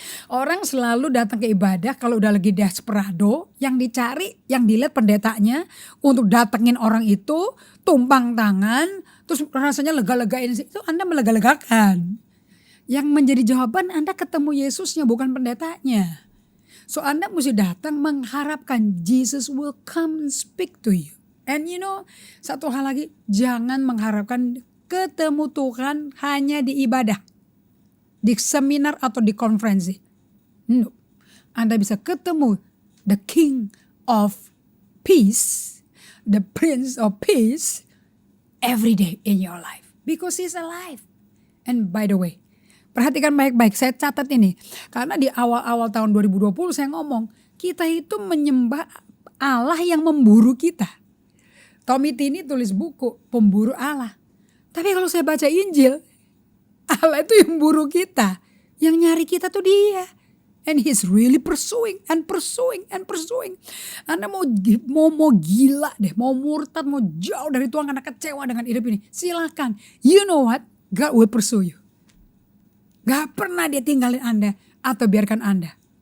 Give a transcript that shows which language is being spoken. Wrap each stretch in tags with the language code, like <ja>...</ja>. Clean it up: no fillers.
<id>Orang selalu datang ke ibadah kalau udah lagi desperado, yang dicari, yang dilihat pendetanya untuk datengin orang itu, tumpang tangan, terus rasanya lega-legain, itu Anda melega-legakan. Yang menjadi jawaban Anda ketemu Yesusnya, bukan pendetanya.</id> <en>So</en> <id>Anda mesti datang mengharapkan</id> <en>Jesus will come and speak to you. And you know,</en> <id>satu hal lagi, jangan mengharapkan ketemu Tuhan hanya di ibadah, di seminar atau di konferensi. No. Anda bisa ketemu</id> <en>the King of Peace, the Prince of Peace every day in your life. Because He's alive. And by the way,</en> <id>perhatikan baik-baik, saya catat ini. Karena di awal-awal tahun 2020 saya ngomong, kita itu menyembah Allah yang memburu kita. Tommy Tini tulis buku, Pemburu Allah. Tapi kalau saya baca Injil, Allah itu yang buru kita. Yang nyari kita tuh Dia.</id> <en>And He's really pursuing and pursuing and pursuing.</en> <id>Anda mau gila deh, mau murtad, mau jauh dari Tuhan karena kecewa dengan hidup ini. Silakan.</id> <en>You know what? God will pursue you.</en> <id>Gak pernah Dia tinggalin Anda atau biarkan Anda.</id>